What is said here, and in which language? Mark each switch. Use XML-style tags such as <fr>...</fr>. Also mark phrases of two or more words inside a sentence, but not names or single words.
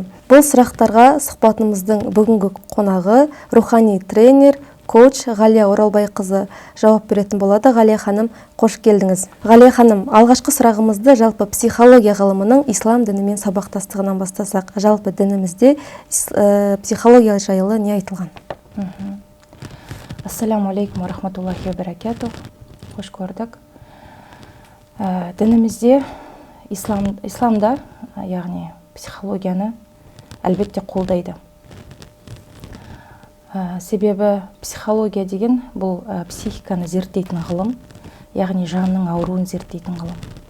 <kk>Бұл сұрақтарға сұхбатымыздың бүгінгі қонағы рухани тренер, коуч Ғалия Оралбайқызы жауап беретін болады. Ғалия ханым, қош келдіңіз. Ғалия ханым, алғашқы сұрағымызды жалпы психология ғылымының ислам дінімен сабақтастығынан бастасақ. Жалпы дінімізде психология жайлы не айтылған?</kk> <ar>السلام عليكم ورحمة الله وبركاته.</ar> <kk>Қош көрдік. Дінімізде, исламда, яғни психологияны әлбетте қолдайды. Себебі психология деген бұл психиканы зерттейтін ғылым, яғни жанның ауруын зерттейтін ғылым.</kk>